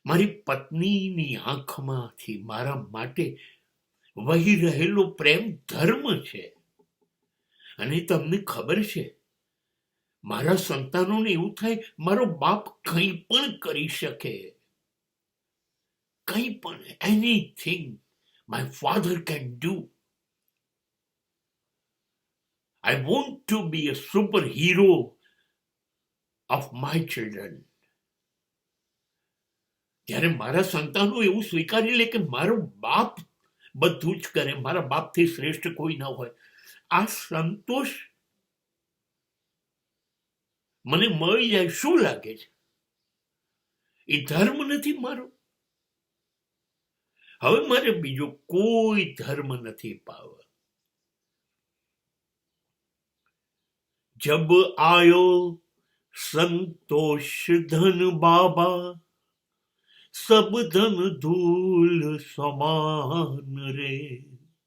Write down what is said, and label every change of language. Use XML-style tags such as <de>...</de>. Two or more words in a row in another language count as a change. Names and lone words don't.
<gu>મારી પત્નીની આંખમાંથી મારા માટે વહી રહેલો પ્રેમ ધર્મ છે. અને તમને ખબર છે, મારા સંતાનોને એવું થાય મારો બાપ કંઈ પણ કરી શકે, કંઈ પણ,</gu> <en>anything my father can do. I want to be a superhero of my children.</en> <gu>જ્યારે મારા સંતાનો એવું સ્વીકારી લે કે મારો બાપ બધું જ કરે, મારા બાપથી શ્રેષ્ઠ કોઈ ના હોય, આ સંતોષ મને મળી જાય. શું લાગે છે? એ ધર્મ નથી મારો? હવે મારે બીજો કોઈ ધર્મ નથી પાવો.</gu> <hi>जब आयो संतोष धन बाबा, सब धन धूल समान रे.</hi>